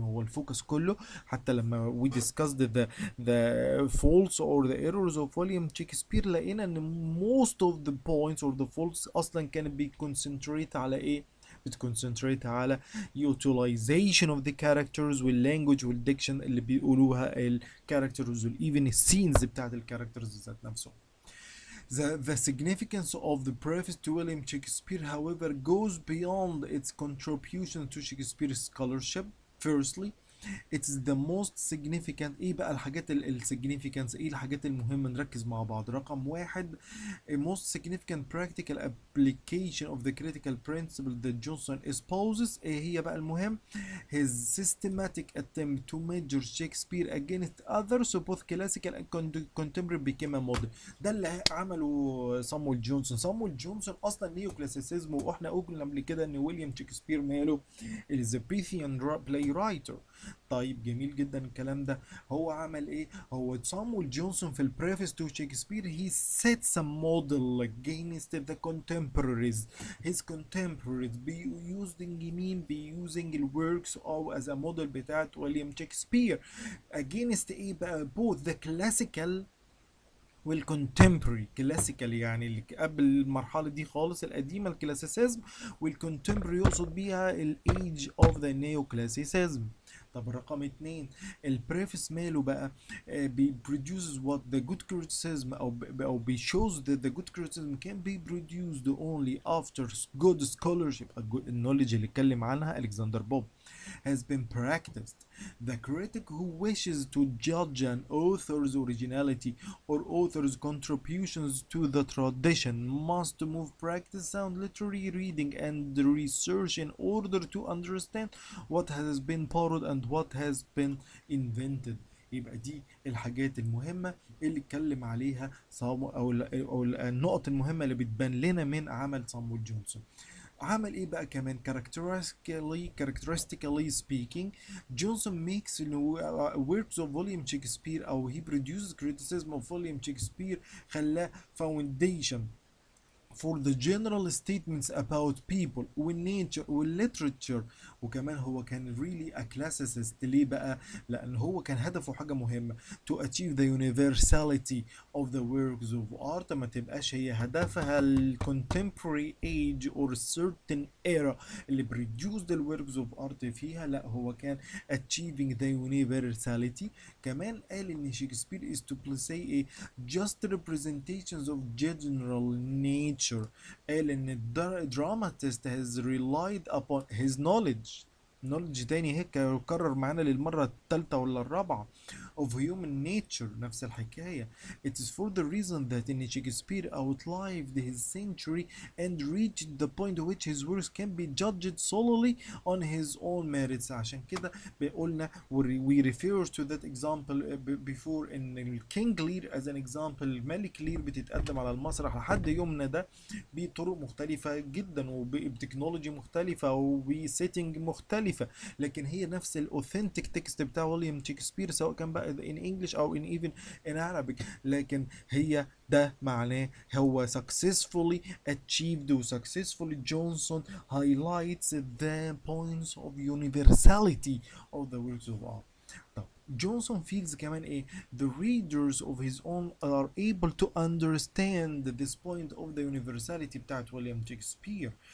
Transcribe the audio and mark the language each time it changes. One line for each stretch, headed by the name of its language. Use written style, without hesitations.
Arabic: هو الفوكس كله حتى لما
English: we discussed the faults or the errors of William Shakespeare
Arabic: لقينا ان
English: most of the points or the faults
Arabic: اصلا كانت concentrate على ايه؟ بتconcentrate على
English: utilization of the characters
Arabic: والlanguage والdiction اللي بيقولوها الكاركترز even السينز بتاعت الكاركترز ذات نفسهم.
English: The significance of the preface to William Shakespeare, however, goes beyond its contribution to Shakespeare's scholarship. Firstly, it's the most significant.
Arabic: ايه بقى الحاجات السيجنيفيكانس، ايه الحاجات المهمة، نركز مع بعض. رقم واحد:
English: a most significant practical application of the critical principle that Johnson espouses.
Arabic: ايه هي بقى المهم؟
English: his systematic attempt to measure Shakespeare against others both classical and contemporary became a model.
Arabic: ده اللي عمله صامويل جونسون. صامويل جونسون اصلا نيو كلاسيسيزم، واحنا قلنا قبل كده ان ويليام شكسبير ماله اليزابيثيان بلاي رايتر. طيب جميل جدا الكلام ده. هو عمل ايه؟ هو صامويل جونسون في البريفيس تو شكسبير
English: he sets a model against the contemporaries. his contemporaries using مين؟ using الworks او as a model بتاعت William Shakespeare against
Arabic: ايه بقى؟
English: both the classical والcontemporary.
Arabic: كلاسيكال يعني اللي قبل المرحله دي خالص القديمه الكلاسيسيزم، والcontemporary يقصد بيها الايج اوف ذا نيو كلاسيسيزم. طب رقم اتنين: البريفس ماله بقى؟
English: B produces what the good criticism او B shows that the good criticism can be produced only after good scholarship.
Arabic: النولج اللي اتكلم عنها الكسندر بوب
English: has been practiced. The critic who wishes to judge an author's originality or author's contributions to the tradition must move practice sound literary reading and research in order to understand what has been borrowed and what has been invented.
Arabic: يبقى دي الحاجات المهمة اللي اتكلم عليها أو النقط المهمة اللي بتبان لنا من عمل صامويل جونسون. عمل ايه بقى كمان؟
English: characteristically speaking Johnson makes works of William Shakespeare او he produces criticism of William Shakespeare خلاه foundation for the general statements about people والnature والliterature.
Arabic: وكمان هو كان
English: really a classicist.
Arabic: ليه بقى؟ لأن هو كان هدفه حاجة مهمة
English: to achieve the universality of the works of art.
Arabic: ما تبقاش هي هدفها ال
English: contemporary age or certain era اللي produced the works of art فيها.
Arabic: لا، هو كان
English: achieving the universality.
Arabic: كمان قال إن شكسبير
English: is to say a just representations of general nature.
Arabic: قال ان الدراماتيست
English: has relied upon his knowledge
Arabic: تاني هيك يكرر معانا للمرة الثالثة ولا الرابعة
English: of human nature.
Arabic: نفس الحكاية.
English: It is for the reason that in Shakespeare outlived his century and reached the point at which his works can be judged solely on his own merits.
Arabic: عشان كده قلنا
English: we refer to that example before in King Lear as an example.
Arabic: الملك لير بتتقدم على المسرح لحد يومنا ده بطرق مختلفة جدا وبتكنولوجي مختلفة وبسيتنج مختلفة، لكن هي نفس الاوثنتيك تكست بتاع ويليام شكسبير سواء كان بقى
English: in English
Arabic: او
English: in even in Arabic.
Arabic: لكن هي ده معناه هو
English: successfully achieved و successfully Johnson highlights the points of universality of the works of art. طب Johnson feels
Arabic: كمان ايه؟
English: the readers of his own are able to understand this point of the universality بتاعت William Shakespeare.